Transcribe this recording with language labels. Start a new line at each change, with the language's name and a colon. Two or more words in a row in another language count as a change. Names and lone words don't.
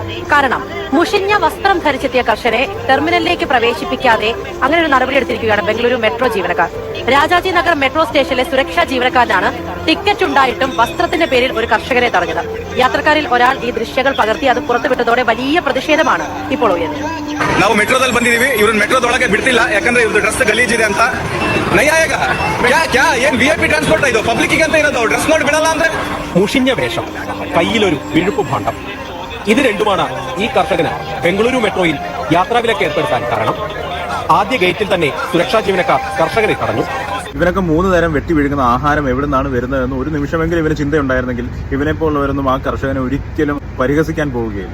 Malayalam: കാരണം മുഷിഞ്ഞ വസ്ത്രം ധരിച്ചെത്തിയ കർഷകരെ ടെർമിനലിലേക്ക് പ്രവേശിപ്പിക്കാതെ അങ്ങനെ ഒരു നടപടിയെടുത്തിരിക്കുകയാണ് ബംഗളൂരു മെട്രോ ജീവനക്കാർ. രാജാജി നഗർ മെട്രോ സ്റ്റേഷനിലെ സുരക്ഷാ ജീവനക്കാരനാണ് ടിക്കറ്റ് ഉണ്ടായിട്ടും വസ്ത്രത്തിന്റെ പേരിൽ ഒരു കർഷകരെ തടഞ്ഞത്. യാത്രക്കാരിൽ ഒരാൾ ഈ ദൃശ്യങ്ങൾ പകർത്തി അത് പുറത്തുവിട്ടതോടെ വലിയ പ്രതിഷേധമാണ് ഇപ്പോൾ ഉയർന്നത്.
Kannada: ನಾವು ಮೆಟ್ರೋದಲ್ಲಿ ಬಂದಿದ್ದೀವಿ, ಇವ್ರನ್ನ ಮೆಟ್ರೋದೊಳಗೆ ಬಿಡ್ತಿಲ್ಲ, ಯಾಕಂದ್ರೆ ಇವ್ರದ್ದು ಡ್ರೆಸ್ ಗಲೀಜಿದೆ ಅಂತ. ನಯಾಯಗ ಏನ್
English: VIP transport
Kannada: ಇದು, ಪಬ್ಲಿಕ್ ಅಂತ ಇರೋದು, ಡ್ರೆಸ್ ನೋಡಿ ಬಿಡಲ್ಲ ಅಂದ್ರೆ.
Malayalam: മുഷിഞ്ഞ വേഷം, കയ്യിലൊരു വിഴുപ്പ് ഭാണ്ഡം, ഇത് രണ്ടുമാണ് ഈ കർഷകന് ബംഗളൂരു മെട്രോയിൽ യാത്രാവിലക്ക് ഏർപ്പെടുത്താൻ കാരണം. ആദ്യ ഗേറ്റിൽ തന്നെ സുരക്ഷാ ജീവനക്കാർ കർഷകരെ തടഞ്ഞു. ഇവനൊക്കെ 3 നേരം വെട്ടി വീഴുന്ന ആഹാരം എവിടെ നിന്നാണ് വരുന്നതെന്ന് ഒരു നിമിഷമെങ്കിലും ഇവന് ചിന്തയുണ്ടായിരുന്നെങ്കിൽ ഇവനെപ്പോലുള്ളവരൊന്നും ആ കർഷകനെ ഒരിക്കലും പരിഹസിക്കാൻ പോവുകയില്ല.